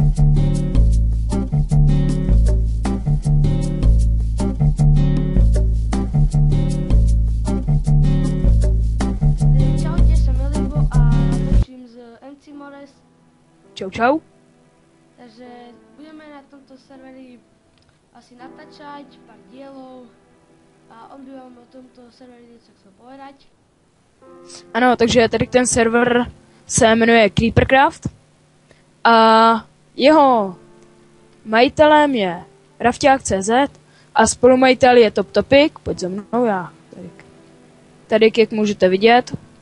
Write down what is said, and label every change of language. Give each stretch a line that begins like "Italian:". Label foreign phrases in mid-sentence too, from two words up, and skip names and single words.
Slovak: Čaute, som Elibo a točím z MC Mores. Čau, čau. Takže budeme na tomto serveri asi natáčať pár dielov a on by vám o tomto serveri něco chcel povedať.
Czech: Ano, takže tady ten server se jmenuje Creepercraft a jeho majitelem je Rafťák.cz a spolumajitel je Top Topic. Pojď za mnou, já tady jak můžete vidět.